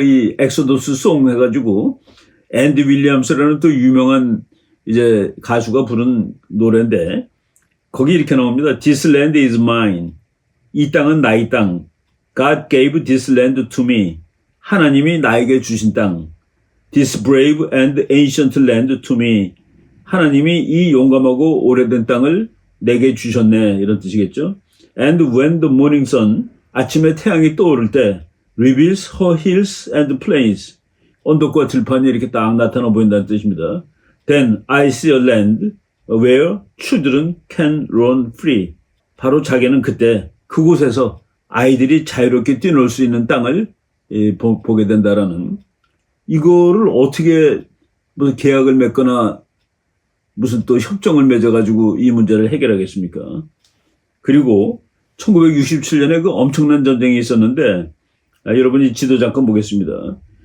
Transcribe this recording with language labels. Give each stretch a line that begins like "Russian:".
Korean: 이 엑소더스 송 해가지고 앤디 윌리엄스라는 또 유명한 이제 가수가 부른 노래인데 거기 이렇게 나옵니다.
English: This land is mine.
Korean: 이 땅은 나의 땅.
English: God gave this land to me.
Korean: 하나님이 나에게 주신 땅.
English: This brave and ancient land to me.
Korean: 하나님이 이 용감하고 오래된 땅을 내게 주셨네. 이런 뜻이겠죠.
English: And when the morning sun,
Korean: 아침에 태양이 떠오를 때
English: reveals her hills and plains.
Korean: 언덕과 들판이 이렇게 딱 나타나 보인다는 뜻입니다.
English: Then I see a land where children can run free.
Korean: 바로 자기는 그때 그곳에서 아이들이 자유롭게 뛰놀 수 있는 땅을 보게 된다라는, 이거를 어떻게 무슨 계약을 맺거나 무슨 또 협정을 맺어가지고 이 문제를 해결하겠습니까? 그리고 1967년에 엄청난 전쟁이 있었는데 여러분이 지도 잠깐 보겠습니다.